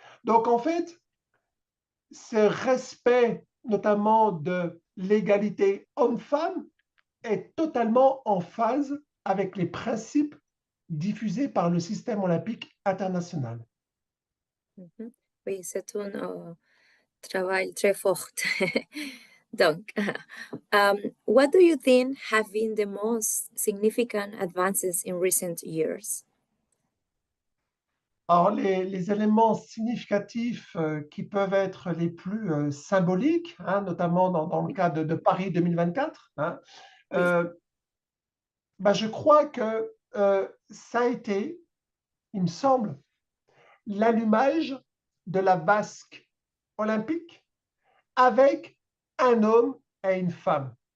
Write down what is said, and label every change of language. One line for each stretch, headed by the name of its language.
French: Donc en fait, ce respect notamment de l'égalité homme-femme est totalement en phase avec les principes diffusés par le système olympique international. Mhm. Oui, c'est un travail très fort.
English: Donc, what do you think have been the most significant advances in recent years?
French: Alors, les éléments significatifs qui peuvent être les plus symboliques, hein, notamment dans le Oui, cas de Paris 2024, hein, oui, euh, bah, je crois que ça a été, il me semble, l'allumage de la vasque olympique avec un homme et une femme.